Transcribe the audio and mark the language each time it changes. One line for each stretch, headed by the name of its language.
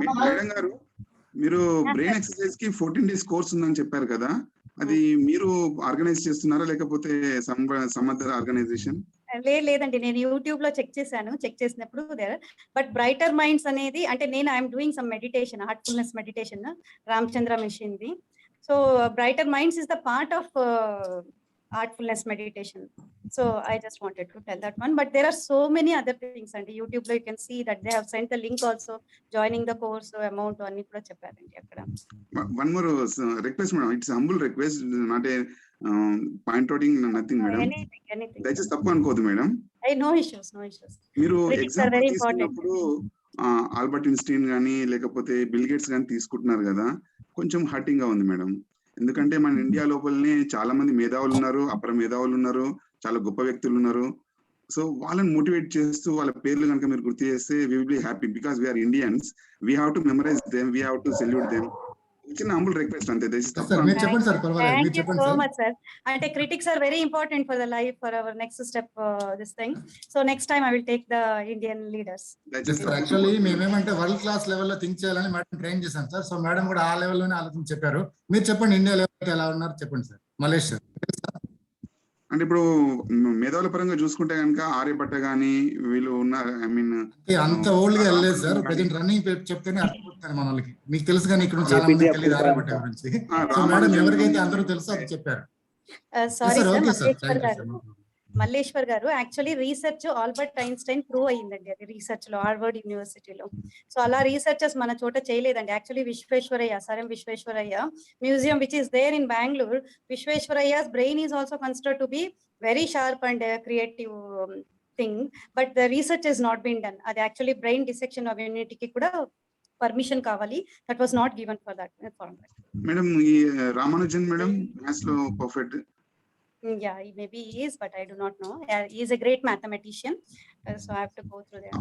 Telugu: Madam గారు, మీరు brain exercise కి 14 days కోర్స్ ఉందని చెప్పారు కదా, అది మీరు ఆర్గనైజ్ చేస్తున్నారా లేకపోతే సమ్ అదర్ ఆర్గనైజేషన్? లేదండి, నేను యూట్యూబ్ లో చెక్ చేశాను. చెక్ చేసినప్పుడు బట్ బ్రైటర్ మైండ్స్ అనేది అంటే నేను
English: I'm doing some meditation,
Telugu: Heartfulness meditation, Ramachandra machine the.
English: So brighter minds is the part of heartfulness meditation. So I just wanted to tell that one, but there are so many other things and YouTube lo you can see that they have sent the link also, joining the course
Telugu: amount anni kuda chepparandi akkada.
English: One more request madam, it's a humble request, not a point outing, nothing madam. Anything
Telugu: దయచేసి తప్పు అనుకోదు madam.
English: no issues.
Telugu: మీరు example తీసుకున్నప్పుడు Albert Einstein గానీ లేకపోతే bill gates గానీ తీసుకుంటున్నారు కదా, కొంచెం హర్టింగ్ గా ఉంది మేడం. ఎందుకంటే మన ఇండియా లోపలనే చాలా మంది మేధావులు ఉన్నారు, అపర మేధావులు ఉన్నారు, చాలా గొప్ప వ్యక్తులు ఉన్నారు. సో వాళ్ళని మోటివేట్ చేస్తూ వాళ్ళ పేర్లు కనుక మీరు గుర్తు చేస్తే
English: We will be happy, because we are Indians, we have to memorise them, we have to salute them.
Telugu: చిన్న హంబుల్ రిక్వెస్ట్ అంతే. చెప్పండి sir.
English: Thank you so much sir. Ante critics are very important for the life, for our next step this thing. So next time I will take the Indian leaders.
Telugu: Actually మేమేమంటే world class లెవెల్లో think చేయాలని madam train చేశాం sir. So madam కూడా ఆ లెవెల్లోనే ఆలోచన చెప్పారు. మీరు చెప్పండి, India level ఎలా ఉన్నారు చెప్పండి సార్. మలేష్ సార్. అంటే ఇప్పుడు మేధావుల పరంగా చూసుకుంటే కనుక ఆర్యభట్ట గానీ వీళ్ళు ఉన్నారు. ఐ మీన్ అంత ఓల్డ్ గా వెళ్ళలేదు సార్. ప్రజెంట్ రన్నింగ్ చెప్తేనే అర్థమవుతుంది మన వాళ్ళకి. మీకు తెలుసు కానీ ఇక్కడ చాలా మంది తెలియదు ఆర్యభట్ట గురించి. సో మేడం ఎవరికైతే అందరూ తెలుసో అది చెప్పారు.
English: Sorry sir,
Telugu: మల్లేశ్వర్ గారు actually research Albert Einstein prove అయ్యిందండి, అది రీసెర్చ్ లో హార్వర్డ్ యూనివర్సిటీలో. సో అలా రీసెర్చర్స్ మన చోట చేయలేదండి.
English: Actually Visvesvaraya, sir M Visvesvaraya museum which is there in Bengaluru, Visvesvaraya's brain is also considered to be very sharp and creative thing, but the research is not been done.
Telugu: అది actually brain dissection of యూనిటీకి కూడా permission కావాలి,
English: That was not given for that.
Telugu: Madam ఈ Ramanujan madam maths లో perfect.
English: Yeah, maybe he is, but I do not know. He is a great mathematician, so I have to go through that.